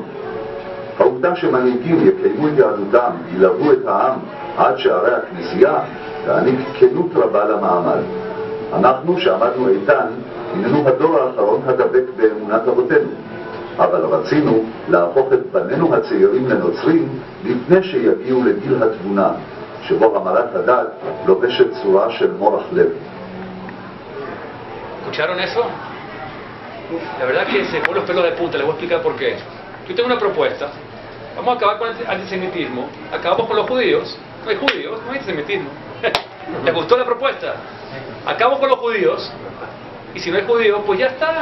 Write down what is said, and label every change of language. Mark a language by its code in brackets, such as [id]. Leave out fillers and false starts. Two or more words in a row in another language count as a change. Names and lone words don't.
[he] העובדה שמנהיגים יקיימו את יהדותם וילוו את העם עד שערי הכנסייה תעניק כנות רבה למעמד. אנחנו שעמדנו איתן, הננו הדור האחרון הדבק באמונת אבותינו, אבל רצינו להפוך את בנינו הצעירים לנוצרים לפני שיגיעו לגיל התבונה, שבו המרת הדת לובשת צורה של מורח לב. [es] ¿Escucharon eso? La verdad que se ponen los pelos de punta, les voy a explicar por qué. Yo tengo una propuesta. Vamos a acabar con el antisemitismo. Acabamos con los judíos. No hay judíos, no hay antisemitismo. ¿Les gustó la propuesta? Acabamos con los judíos. Y si no hay judíos, pues ya está.